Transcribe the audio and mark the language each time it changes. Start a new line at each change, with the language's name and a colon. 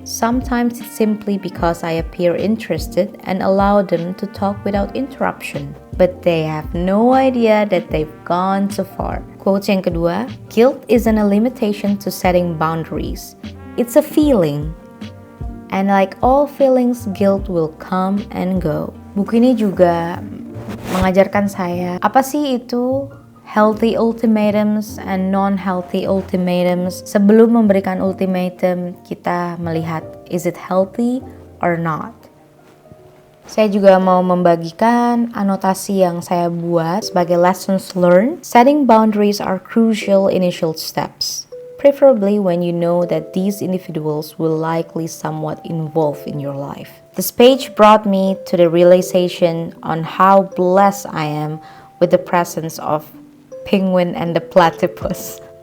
English: Sometimes it's simply because I appear interested and allow them to talk without interruption. But they have no idea that they've gone too far. Quotes
Indonesian: yang kedua,
English: guilt isn't a limitation to setting boundaries. It's a feeling. And like all feelings, guilt will come and go.
Indonesian: Buku ini juga mengajarkan saya apa sih itu
English: healthy ultimatums and non-healthy ultimatums.
Indonesian: Sebelum memberikan ultimatum, kita melihat
English: is it healthy or not.
Indonesian: Saya juga mau membagikan anotasi yang saya buat sebagai
English: lessons learned. Setting boundaries are crucial initial steps, preferably when you know that these individuals will likely somewhat involve in your life. This page brought me to the realization on how blessed I am with the presence of Penguin and the Platypus.